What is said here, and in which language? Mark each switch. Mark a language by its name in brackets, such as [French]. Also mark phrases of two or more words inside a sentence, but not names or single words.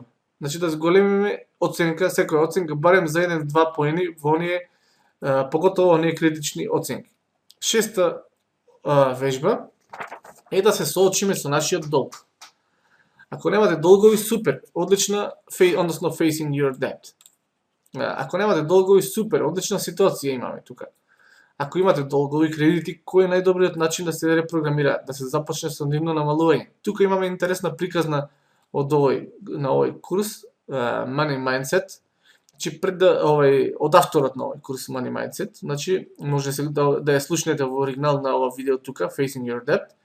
[Macedonian] Значи да зголемиме оценка, секоја оценка барем за 1-2 поени во оние поготово оние критични оценки. Шеста вежба е да се соочиме со нашиот долг. Ако немате долгови, супер, одлична, односно [English] facing your debt. [Macedonian] Ако немате долгови, супер, одлична ситуација имаме тука. Ако имате долгови кредити, кој е најдобриот начин да се репрограмира, да се започне со нивно намалување? Тука имаме интересна приказна од на овој курс Money Mindset. Значи пред од авторот на овој курс Money Mindset, значи може да ја слушнете во оригинал на ова видео тука Facing Your Debt.